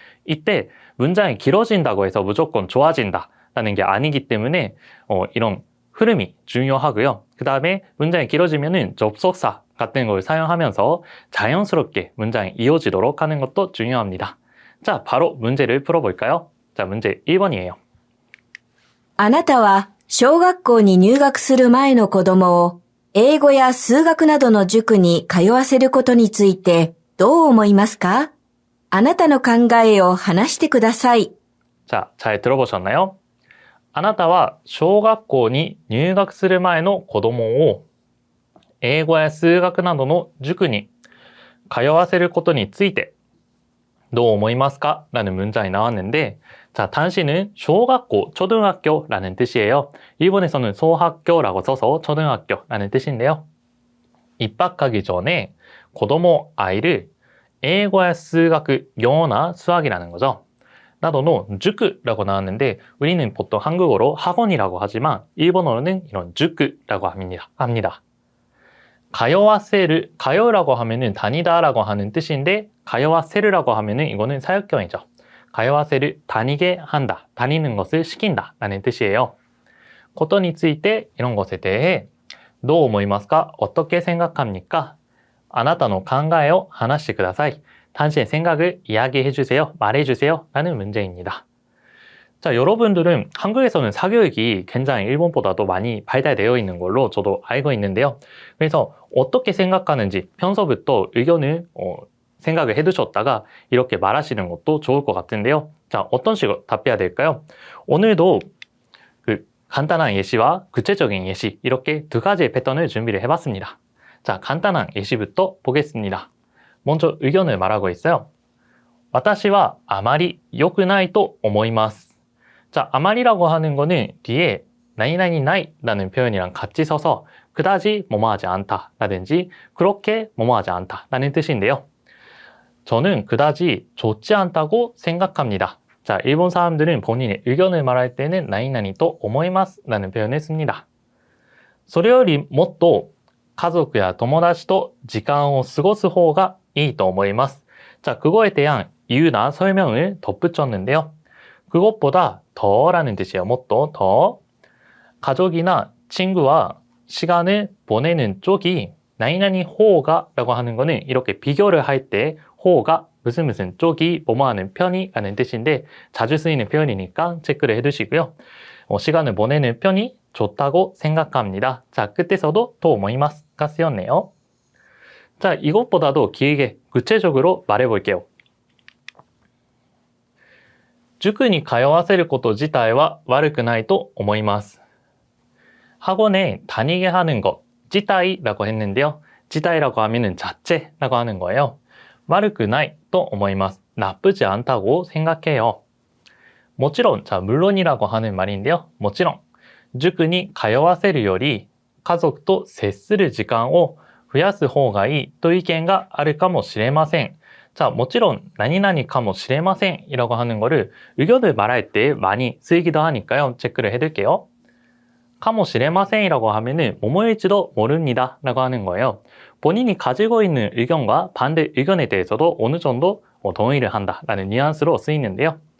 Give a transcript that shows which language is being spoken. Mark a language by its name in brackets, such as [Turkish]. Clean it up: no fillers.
[Korean] 이때 문장이 길어진다고 해서 무조건 좋아진다라는 게 아니기 때문에 이런 흐름이 중요하고요. 그 다음에 문장이 길어지면은 접속사 같은 걸 사용하면서 자연스럽게 문장이 이어지도록 하는 것도 중요합니다. 자, 바로 문제를 풀어볼까요? 자, 문제 1번이에요. [Japanese] あなたは小学校に入学する前の子供を英語や数学などの塾に通わせることについてどう思いますか? あなたの考えを話してください. [Korean] 자, 잘 들어보셨나요? [Japanese] あなたは小学校に入学する前の子供を英語や数学などの塾に通わせることについてどう思いますか? [Korean] 라는 문장이 나왔는데 자, 단시는 [Japanese] 小学校, [Korean] 초등학교라는 뜻이에요. 일본에서는 소학교라고 써서 초등학교라는 뜻인데요. 입학하기 전에 고도모 아이를 [Japanese] 英語や数学, [Korean] 영어나 수학이라는 거죠. 나도는塾라고 나왔는데 우리는 보통 한국어로 학원이라고 하지만 일본어로는 이런塾라고 합니다. 가요와세를, 가요라고 하면은 다니다라고 하는 뜻인데 가요와세르라고 하면은 이거는 사역형이죠. 가요와세를 다니게 한다, 다니는 것을 시킨다 라는 뜻이에요. 고토니 [Japanese] ついて [Korean] 이런 것에 대해 [Japanese] どう思いますか? [Korean] 어떻게 생각합니까? [Japanese] あなたの考えを話してください. [Korean] 당신의 생각을 이야기해주세요. 말해주세요. 라는 문제입니다. 자, 여러분들은 한국에서는 사교육이 굉장히 일본보다도 많이 발달되어 있는 걸로 저도 알고 있는데요. 그래서 어떻게 생각하는지 평소부터 의견을 생각을 해두셨다가 이렇게 말하시는 것도 좋을 것 같은데요. 자, 어떤 식으로 답해야 될까요? 오늘도 간단한 예시와 구체적인 예시 이렇게 두 가지의 패턴을 준비를 해봤습니다. 자, 간단한 예시부터 보겠습니다. 먼저 의견을 말하고 있어요. [Japanese] 私はあまり良くないと思います. [Korean] 자, 아마리라고 하는 거는 뒤에 나이나이 나이라는 표현이랑 같이 써서 그다지 뭐뭐하지 않다 라든지 그렇게 뭐뭐하지 않다 라는 뜻인데요. 저는 그다지 좋지 않다고 생각합니다. 자, 일본 사람들은 본인의 의견을 말할 때는 나이나이 또 오모이마스 라는 표현을 씁니다. [Japanese] それよりもっと家族や友達と時間を過ごす方がいいと思います. [Korean] 자, 그거에 대한 이유나 설명을 덧붙였는데요. 그것보다 더라는 뜻이에요. 뭐또 더. 가족이나 친구와 시간을 보내는 쪽이 나이나니 호가라고 하는 거는 이렇게 비교를 할 때 호가 무슨 쪽이 뭐뭐하는 편이 라는 뜻인데 자주 쓰이는 표현이니까 체크를 해두시고요. 시간을 보내는 편이 좋다고 생각합니다. 자, 끝에서도 또 오모이마스가 쓰였네요. 자, 이것보다도 길게 구체적으로 말해볼게요. [Japanese] 塾に通わせること自体は悪くないと思います. [Korean] 학원에 다니게 하는 것, 自体라고 했는데요. 自体라고 하면은 자체라고 하는 거예요. [Japanese] 悪くないと思います. [Korean] 나쁘지 않다고 생각해요. [Japanese] もちろん, [Korean] 자, 물론이라고 하는 말인데요. [Japanese] もちろん. 塾に通わせるより家族と接する時間を増やす方がいいという意見があるかもしれません. [Korean] 자, [Japanese] もちろん 何々かもしれません [Korean] 이라고 하는 거를 의견을 말할 때 많이 쓰이기도 하니까요. 체크를 해둘게요. 가모시레마센이라고 하면은 뭐뭐일지도 모릅니다 라고 하는 거예요. 본인이 가지고 있는 의견과 반대 의견에 대해서도 어느 정도 동의를 한다 라는 뉘앙스로 쓰이는데요.